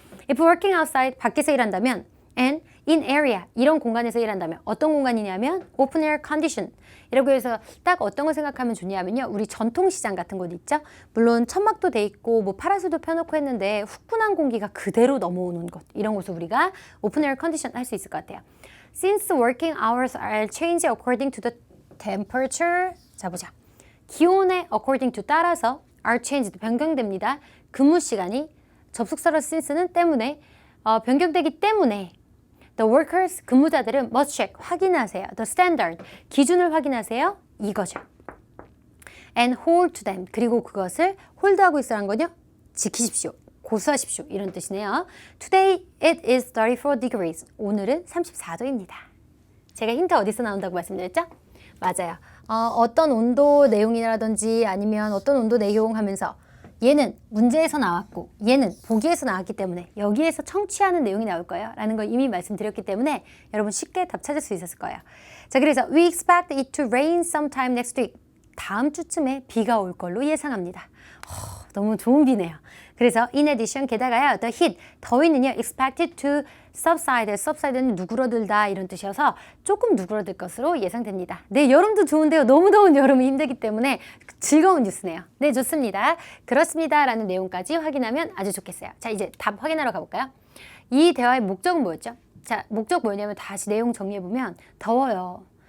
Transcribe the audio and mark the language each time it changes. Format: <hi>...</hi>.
<en>If working outside</en> <ko>밖에서 일한다면</ko> <en>and in area</en> <ko>이런 공간에서 일한다면 어떤 공간이냐면</ko> <en>open air condition</en> <ko>이라고 해서 딱 어떤 거 생각하면 좋냐면요. 우리 전통시장 같은 곳 있죠? 물론 천막도 돼 있고 뭐 파라솔도 펴놓고 했는데 후끈한 공기가 그대로 넘어오는 곳 이런 곳을 우리가</ko> <en>open air condition</en> <ko>할 수 있을 것 같아요.</ko> <en>Since working hours are changed according to the temperature</en> <ko>자 보자. 기온에 according to 따라서 are changed 변경됩니다. 근무 시간이 접속사로 since는 때문에 변경되기 때문에</ko> <en>the workers</en> <ko>근무자들은</ko> <en>must check</en> <ko>확인하세요.</ko> <en>the standard</en> <ko>기준을 확인하세요. 이거죠.</ko> <en>and hold to them</en> <ko>그리고 그것을 홀드하고 있으라는 거요. 지키십시오. 고수하십시오. 이런 뜻이네요.</ko> <en>Today it is 34 degrees.</en> <ko>오늘은 34도입니다. 제가 힌트 어디서 나온다고 말씀드렸죠? 맞아요. 어떤 온도 내용이라든지 아니면 어떤 온도 내용 하면서 얘는 문제에서 나왔고 얘는 보기에서 나왔기 때문에 여기에서 청취하는 내용이 나올 거예요 라는 걸 이미 말씀드렸기 때문에 여러분 쉽게 답 찾을 수 있었을 거예요. 자, 그래서</ko> <en>we expect it to rain sometime next week.</en> <ko>다음 주쯤에 비가 올 걸로 예상합니다. 너무 좋은 비네요. 그래서</ko> <en>in addition</en> <ko>게다가요</ko> <en>the heat</en> <ko>더위는요</ko> <en>expected to subside.</en> <ko>subside는 누그러들다 이런 뜻이어서 조금 누그러들 것으로 예상됩니다. 네, 여름도 좋은데요. 너무 더운 여름이 힘들기 때문에 즐거운 뉴스네요. 네, 좋습니다. 그렇습니다 라는 내용까지 확인하면 아주 좋겠어요. 자, 이제 답 확인하러 가볼까요? 이 대화의 목적은 뭐였죠? 자, 목적 뭐냐면 다시 내용 정리해보면 더워요.</ko>